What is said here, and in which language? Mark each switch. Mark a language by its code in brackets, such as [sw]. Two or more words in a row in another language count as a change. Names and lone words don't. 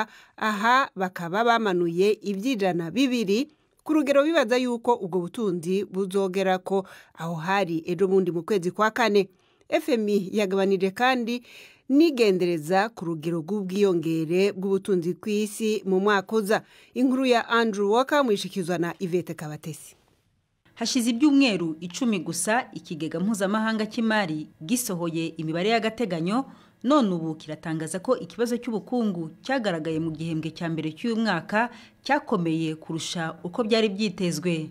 [rn] Aha bakaba bamanuye iby'ijana 2 ku rugero bibaza yuko ubwo butunzi buzogera ko aho hari ejo bundi mu kwezi kwa 4. FMI yagabanije kandi nigendereza ku rugero rw'ubwiyongere bw'ubutunzi ku isi mu mwaka uza. Inkuru ya Andrew Walker mwishikizwa na Yvette Kabatesi. [rw] Hashize ibyumweru 10 gusa ikigega mpuzamahanga cy'imari gisohoye imibare y'agateganyo, none ubu kiratangaza ko ikibazo cy'ubukungu cyagaragaye mu gihembwe cya mbere cy'uyu mwaka cyakomeye kurusha uko byari byitezwe.